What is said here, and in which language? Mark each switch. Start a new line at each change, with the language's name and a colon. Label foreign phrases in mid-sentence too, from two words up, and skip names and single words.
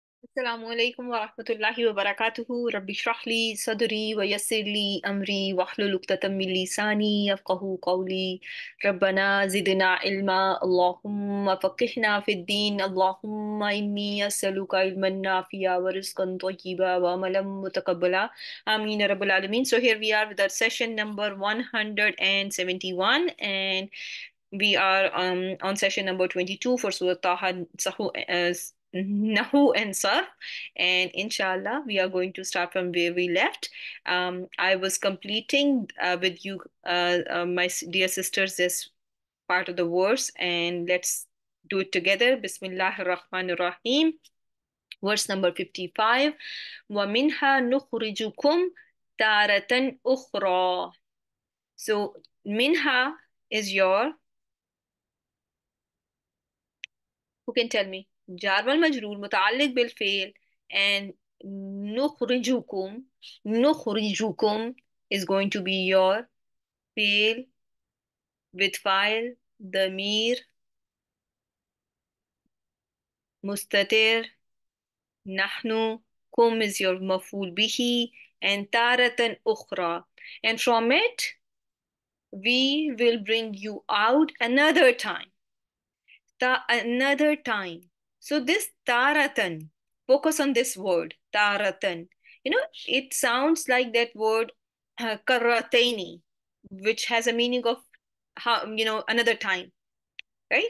Arabic: السلام عليكم ورحمة الله وبركاته. رب اشرح لي صدري ويسر لي أمري واحلل عقدة من لساني يفقهوا قولي. ربنا زدنا علما. اللهم فقهنا في الدين. اللهم إني أسألك علما نافعا ورزقا طيبا وعملا متقبلا. آمين يا رب العالمين.
English: So here we are with our session number 171, and we are on session number 22 for Surah Taha, Nahw and Sarf. And inshallah, we are going to start from where we left. I was completing with you, my dear sisters, this part of the verse, and let's do it together.
Arabic: بسم الله الرحمن الرحيم.
English: Verse number 55.
Arabic: وَمِنْهَا نُخْرِجُكُمْ تَارَةً أُخْرَى.
English: So, minha is your, who can tell me?
Arabic: الجار والمجرور متعلق بالفعل,
English: and
Arabic: نخرجكم نخرجكم
English: is going to be your fail with file
Arabic: ضمير مستتر.
English: Nahnu, kum is your
Arabic: مفعول به,
English: and
Arabic: تارة أخرى,
English: and from it we will bring you out another time. Another time. So this taratan, focus on this word, taratan. It sounds like that word karataini, which has a meaning of how, another time, right?